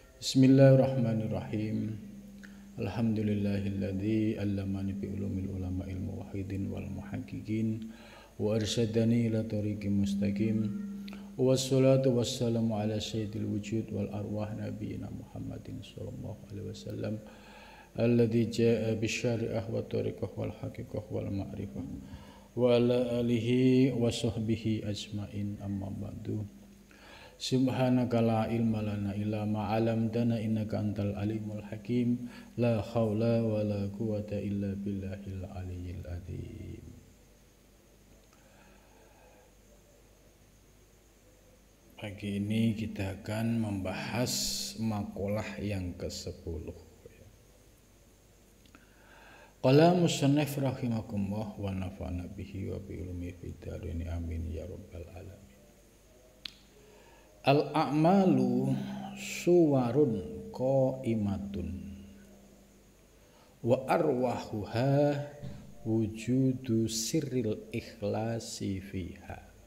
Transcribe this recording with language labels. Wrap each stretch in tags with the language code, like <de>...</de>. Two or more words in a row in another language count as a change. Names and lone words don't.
<ar>بسم الله الرحمن الرحيم. الحمد لله الذي علمني بعلوم العلماء علم واحدين والمحققين وأرشدني إلى طريق مستقيم. والصلاة والسلام على سيد الوجود والأرواح نبينا محمد صلى الله عليه وسلم الذي جاء بالشريعة والطريقة والحقيقة والمعرفة وعلى آله وصحبه أجمعين أما بعد. سبحانك لا علم لنا إلا ما علمتنا إنك أنت العليم الحكيم. لا حول ولا قوة إلا بالله العلي العظيم.</ar> <id>Pagi ini kita akan membahas maqalah yang ke-10.</id> <ar>قال المصنف رحمكم الله ونفعنا به وبعلومه في الدارين آمين يا رب العالمين. الأعمال صور قائمة وأرواحها وجود سر الإخلاص فيها.</ar>